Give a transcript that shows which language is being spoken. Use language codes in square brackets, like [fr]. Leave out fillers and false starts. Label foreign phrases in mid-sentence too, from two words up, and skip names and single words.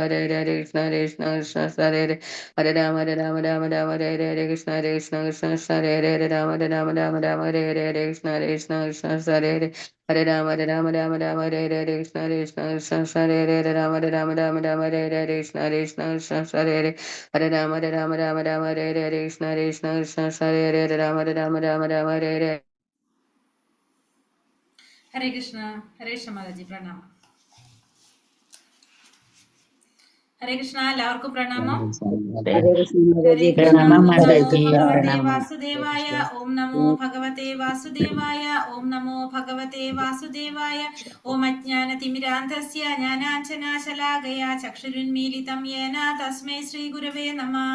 [sa] Hare Hare Krishna Krishna Krishna Hare Hare Rama Rama Rama Rama Hare Hare Krishna Krishna Krishna Hare Hare Rama Rama Rama Rama Hare Hare Krishna Krishna Krishna Hare Hare Rama Rama Rama Rama Hare Hare Krishna Krishna Krishna Hare Hare Rama Rama Rama Rama Hare Hare Krishna Krishna Krishna Hare Hare Rama Rama Rama Rama Hare Hare Krishna Krishna Krishna Hare Hare Rama Rama Rama Rama Hare Hare Hare Krishna, Hare Shamalaji, Pranam. [ml] ഹരേ കൃഷ്ണ, എല്ലാവർക്കും പ്രണാമം. [sa] ഹരേ കൃഷ്ണ. ഭഗവതേ വാസുദേവായ. ഓം നമോ ഭഗവതേ വാസുദേവായ. ഓം നമോ ഭഗവതേ വാസുദേവായ. ഓം അജ്ഞാനതിമിരാന്ധസ്യ ജ്ഞാനാഞ്ജനാശലാകയാ ചക്ഷുരുന്മീലിതം യേന തസ്മൈ ശ്രീ ഗുരവേ നമഃ.